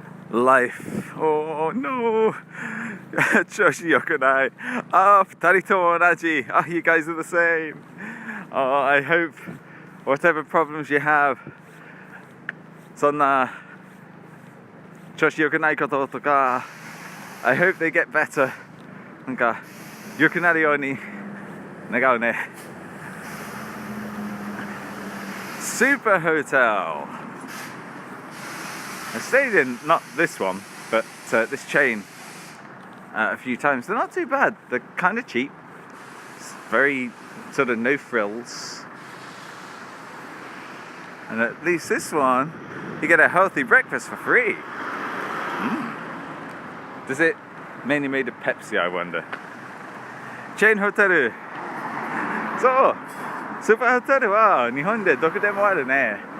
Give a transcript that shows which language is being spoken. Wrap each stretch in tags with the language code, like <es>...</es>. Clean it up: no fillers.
<en>Life. Oh no. 調子良くない。あ、二人とも同じ。 Ah, you guys are the same. Oh, I hope whatever problems you have, そんな調子良くないこととか、 I hope they get better.</en> <ja>なんか良くなるように願うね。</ja> <en>Super Hotel. I stayed in, not this one, but this chain a few times. They're not too bad. They're kind of cheap. It's very sort of no frills. And at least this one, you get a healthy breakfast for free. Does it mainly made of Pepsi, I wonder? Chain hotel.</en> <ja>So, Super Hotel は日本でどこでもあるね。</ja>